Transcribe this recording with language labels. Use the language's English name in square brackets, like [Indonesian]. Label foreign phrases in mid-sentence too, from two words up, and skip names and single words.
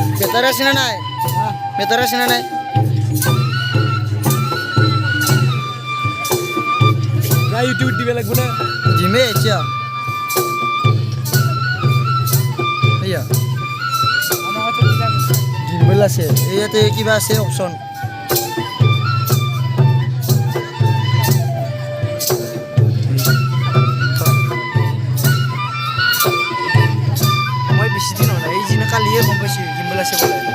[Assamese] মেতারে আছে না নাই মেতারে আছে না নাই ইউটিউব দিবে লাগবে না জিমে আচ্ছা ইয়া জিমেল আছে ইয়াতে কিবা আছে অপশন মই বেছি দিন হোৱা নাই এই দিনা কালিয়ে গম পাইছোঁ জিমেল আছে বোলে